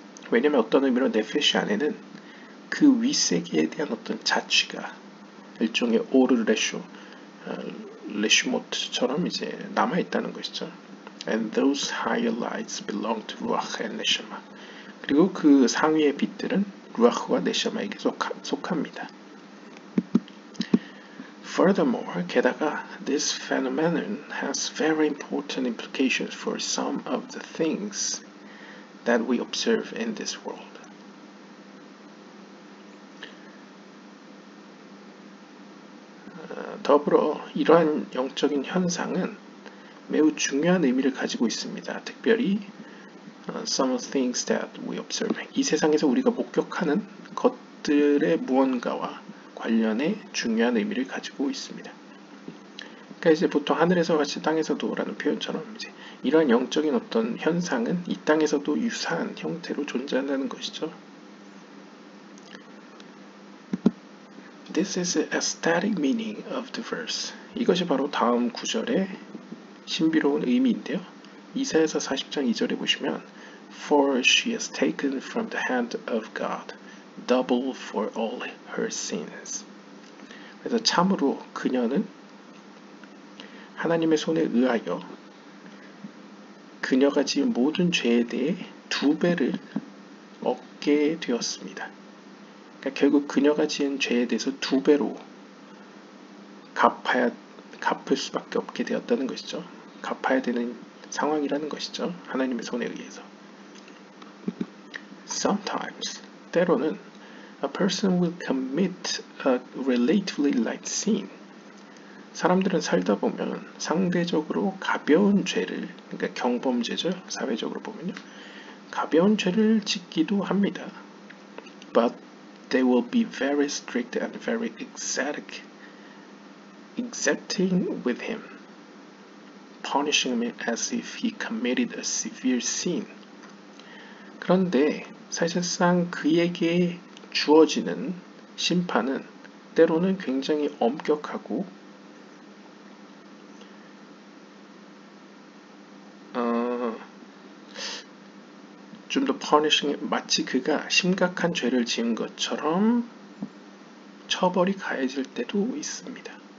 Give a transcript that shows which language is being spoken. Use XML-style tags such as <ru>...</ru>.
<ko>왜냐하면 어떤 의미로 네페시 안에는 그 윗세계에 대한 어떤 자취가 일종의 오르레쇼, 레슈모트처럼 이제 남아있다는 것이죠.</ko> <en>And those higher lights belong to 루아흐 and 네샤마.</en> <ko>그리고 그 상위의 빛들은 루아흐와 네샤마에게 속합니다.</ko> <en>Furthermore,</en> <ko>게다가</ko> <en>this phenomenon has very important implications for some of the things that we observe in this world.</en> <ko>더불어 이러한 영적인 현상은 매우 중요한 의미를 가지고 있습니다. 특별히</ko> <en>some of the things that we observe.</en> <ko>이 세상에서 우리가 목격하는 것들의 무언가와 관련해 중요한 의미를 가지고 있습니다. 그러니까 이제 보통 하늘에서 같이 땅에서도 라는 표현처럼 이제 이러한 영적인 어떤 현상은 이 땅에서도 유사한 형태로 존재한다는 것이죠.</ko> <en>This is the ecstatic meaning of the verse.</en> <ko>이것이 바로 다음 구절의 신비로운 의미인데요. 이사야서 40장 2절에 보시면</ko> <en>For she has taken from the hand of God double for all her sins.</en> <ko>그래서 참으로 그녀는 하나님의 손에 의하여 그녀가 지은 모든 죄에 대해 2배를 얻게 되었습니다. 그러니까 결국 그녀가 지은 죄에 대해서 2배로 갚을 수밖에 없게 되었다는 것이죠. 갚아야 되는 상황이라는 것이죠. 하나님의 손에 의해서.</ko> <en>Sometimes,</en> <ko>때로는</ko> <en>a person will commit a relatively light sin.</en> <ko>사람들은 살다 보면 상대적으로 가벼운 죄를, 그러니까 경범죄죠. 사회적으로 보면요. 가벼운 죄를 짓기도 합니다.</ko> <en>But they will be very strict and very exacting with him, punishing him as if he committed a severe sin.</en> <ko>그런데 사실상 그에게 주어지는 심판은 때로는 굉장히 엄격하고 좀 더</ko> <en>punishing,</en> <ko>마치 그가 심각한 죄를 지은 것처럼 처벌이 가해질 때도 있습니다.</ko>